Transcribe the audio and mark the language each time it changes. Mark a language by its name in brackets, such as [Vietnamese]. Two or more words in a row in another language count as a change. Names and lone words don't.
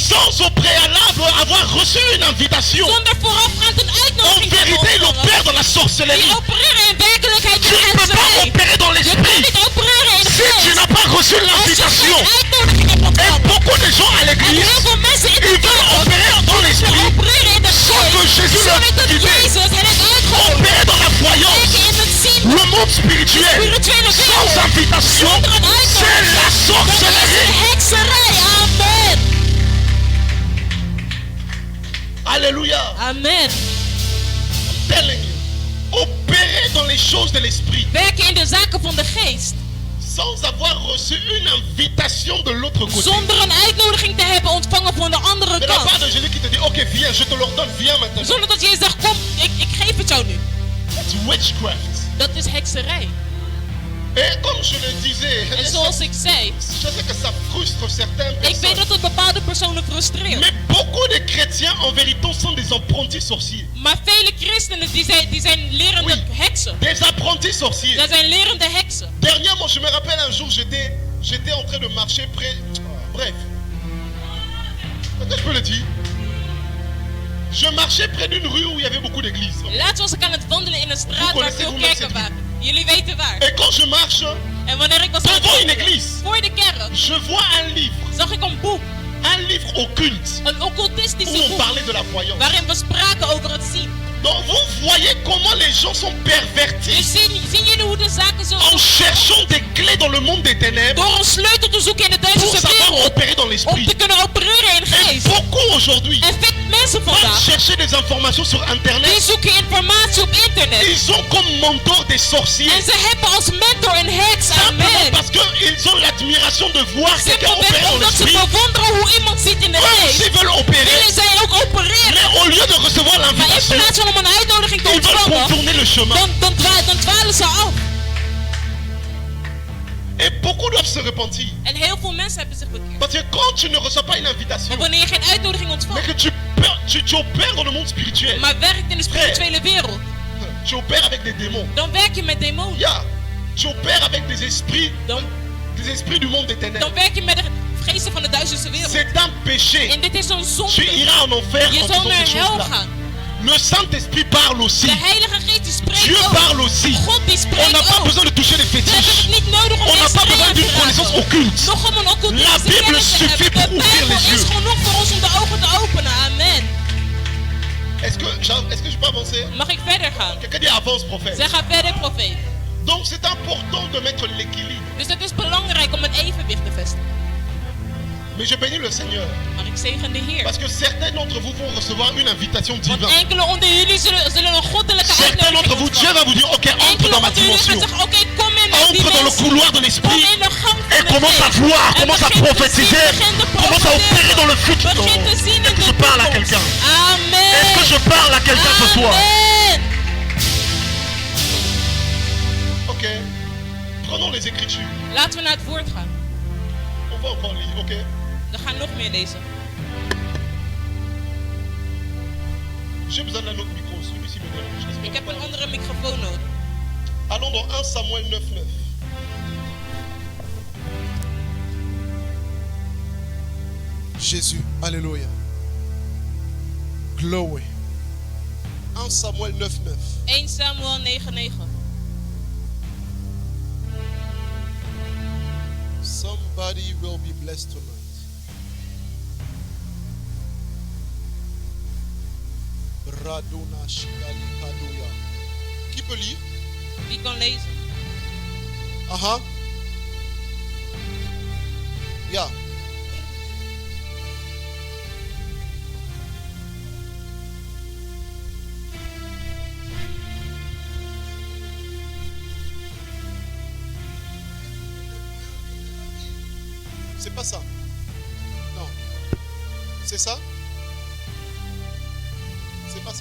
[French] sans au préalable avoir reçu une invitation. [Dutch] zonder voorafgaand een [French] En [Dutch] uitnodiging te [French] vérité, il [Dutch] ontvangen, [French] opère dans la sorcellerie. [Dutch] die opereren in werkelijkheid [French] Tu [Dutch] de [French] ne peux pas [Dutch] hekserij. [French] opérer dans [Dutch] Je kunt [French] l'esprit [Dutch] niet opereren in de [French] si tu [Dutch] geest [French] n'as pas reçu [Dutch] als je [French] l'invitation. [Dutch] geen uitnodiging hebt [French] Et [Dutch] ontvangen. [French] beaucoup de gens à [Dutch] En [French] l'église, [Dutch] heel veel mensen in de [French] ils veulent [Dutch] kerk [French] opérer dans [Dutch] ze [French] l'esprit, [Dutch] opereren in de [French] sans que [Dutch] geest, [French] Jésus leur [Dutch] zonder dat [French] dise. [Dutch] Jezus hen heeft uitgenodigd. [French] Opérer dans la voyance, [Dutch] Kijken in het zien, [French] le monde spirituel, [Dutch] spirituele [French] sans [Dutch] wereld, [French] invitation, [Dutch] zonder een [French] c'est la [Dutch] uitnodiging. Dat is [French] sorcellerie. [Dutch] een hekserij. [French] Amen. Alléluia. Amen. [English] Telling you, [French] opérer dans les choses de l'esprit, [Dutch] Werken in de zaken van de geest, [French] sans avoir reçu une invitation de l'autre côté. [Dutch] zonder een uitnodiging te hebben ontvangen van de andere [French] De la part [Dutch] kant. [French] de Jésus qui te dit, ok, viens, je te l'ordonne, viens maintenant. [Dutch] Zonder dat Jezus zegt, kom, ik geef het jou nu. [English] That's witchcraft. [Dutch] Dat is hekserij. [French] Et comme je le disais, [Dutch] En zoals ik zei, [French] je sais que ça frustre certaines [Dutch] ik weet [French] personnes. [Dutch] dat het bepaalde personen frustreert. [French] Mais beaucoup de chrétiens en vérité sont des apprentis sorciers. [Dutch] Maar vele christenen die zijn lerende [French] Oui. [Dutch] heksen. [French] Des apprentis sorciers. [Dutch] Dat zijn lerende heksen. [French] Dernièrement, je me rappelle un jour, j'étais en train de marcher près. Bref. Est-ce que je peux le dire? Je marchais près d'une rue où il y avait beaucoup d'églises. [Dutch] Laatst was ik aan het wandelen in een straat waar [French] connaissez [Dutch] veel [French] vous-même [Dutch] kerken [French] cette [Dutch] waren. Jullie weten waar. [French] Et quand je marche, [Dutch] En wanneer ik was aan het [French] devant une [Dutch] wandelen, [French] église, [Dutch] voor de kerk, [French] je vois un livre. zag ik een boek. Un livre occulte. [Dutch] Een [French] Où [Dutch] occultistische [French] on [Dutch] boek. [French] parlait de la voyance. [Dutch] Waarin we spraken over het zien. [French] Donc vous voyez comment les gens sont [Dutch] Dus [French] pervertis [Dutch] zien jullie hoe de zaken zo [French] en cherchant des clés dans le monde des ténèbres [Dutch] door een sleutel te zoeken in de [French] pour duistere savoir [Dutch] wereld. [French] opérer dans [Dutch] Om [French] l'esprit. [Dutch] te kunnen opereren in [French] Et [Dutch] geest. [French] beaucoup aujourd'hui [Dutch] En veel mensen [French] vont [Dutch] vandaag, [French] chercher des informations sur [Dutch] die [French] internet. [Dutch] zoeken informatie op internet. [French] Ils ont comme mentor des sorciers. [Dutch] En ze hebben als mentor een heks. [French] Simplement Amen. parce qu'ils ont l'admiration de voir quelqu'un opérer [Dutch] Simpelweg [French] dans [Dutch] omdat ze [French] l'esprit. [Dutch] bewonderen hoe iemand ziet in de [French] Eux [Dutch] geest. [French] aussi veulent opérer. [Dutch] Willen zij ook opereren. [French] Mais au lieu de recevoir [Dutch] Maar in [French] l'invitation, [Dutch] plaats van om een uitnodiging te [French] ils veulent [Dutch] ontvangen, [French] contourner le chemin. [Dutch] dan dwalen ze af. [French] Et beaucoup doivent se repentir. [Dutch] En heel veel mensen hebben zich bekeerd. [French] Parce que quand tu ne reçois pas une invitation, [Dutch] Maar wanneer je geen uitnodiging [French] mais [Dutch] ontvangt, [French] que tu opères dans le monde spirituel, [Dutch] maar werkt in de spirituele wereld, [French] tu opères avec des démons. [Dutch] dan werk je met demonen. [English] Yeah. [French] Tu opères avec des esprits du monde des ténèbres. [Dutch] Dan werk je met de geesten van de duisterste wereld. [French] C'est un péché. [Dutch] En dit is een [French] Tu [Dutch] zonde. [French] iras en enfer [Dutch] Je [French] en [Dutch] zal [French] faisant [Dutch] naar [French] ces [Dutch] hel [French] choses-là. [Dutch] gaan. [French] Le Saint-Esprit parle aussi. [Dutch] De Heilige Geest die spreekt [French] Dieu [Dutch] ook. [French] parle aussi. [Dutch] God die [French] On [Dutch] spreekt [French] n'a pas [Dutch] ook. [French] besoin de toucher les [Dutch] We hebben het [French] fétiches. [Dutch] niet nodig om [French] On n'a [Dutch] deze [French] pas besoin [Dutch] aan [French] d'une [Dutch] te [French] connaissance [Dutch] raken. [French] occulte. [Dutch] Nog om een [French] La [Dutch] occultische [French] Bible [Dutch] kennis te [French] suffit [Dutch] hebben. [French] pour [Dutch] De [French] ouvrir [Dutch] Bijbel [French] les [Dutch] is [French] yeux. [Dutch] genoeg voor ons om de ogen te openen. [French] Amen. Est-ce que je peux avancer? [Dutch] Mag ik verder gaan? [French] Quelqu'un dit avance, prophète. [Dutch] Zeg ga verder, profeet. [French] Donc c'est important de mettre l'équilibre. [Dutch] Dus het is belangrijk om een evenwicht te vestigen. [French] Mais je bénis le Seigneur. [Dutch] Maar ik zegen de Heer. [French] Parce que certains d'entre vous vont recevoir une invitation [Dutch] Want [French] divine. [Dutch] enkele onder jullie zullen een goddelijke [French] Certains [Dutch] uitnodiging [French] d'entre vous, Dieu [Dutch] ontvangen. [French] va vous dire, ok, entre [Dutch] Enkele [French] dans ma [Dutch] onder jullie gaan [French] dimension. [Dutch] zeggen, oké, kom in mijn [French] Entre dans le [Dutch] dimensie. [French] couloir de [Dutch] Kom [French] l'esprit. [Dutch] in de gang [French] Et [Dutch] van de [French] commence à [Dutch] geest. [French] voir, [Dutch] En [French] commence à [Dutch] begin te [French] prophétiser, [Dutch] zien, begin te [French] commence à [Dutch] profeteren. [French] opérer dans le futur. [Dutch] Begin te zien in [French] Est-ce que [Dutch] de [French] je parle à [Dutch] toekomst. [French] quelqu'un? Amen. Est-ce que je parle à quelqu'un ce soir? Amen. Ok. Prenons les Écritures. [Dutch] Laten we naar het woord gaan. [French] On va encore lire, ok? [Dutch] We gaan nog meer lezen. [French] J'ai besoin d'un autre micro, celui-ci me dérange. J'espère [Dutch] Ik heb [French] pas. [Dutch] een andere microfoon nodig. [French] Allons dans 1 Samuel 9:9. Jésus, alléluia. [English] Glory. 1 Samuel 9:9. 1 Samuel 9:9. Somebody will be blessed tonight. Radona Shikali Kadoya. [French] Qui peut lire? [Dutch] Wie kan lezen? Aha. Ja. [French] C'est pas ça. Non. C'est ça? C'est pas ça.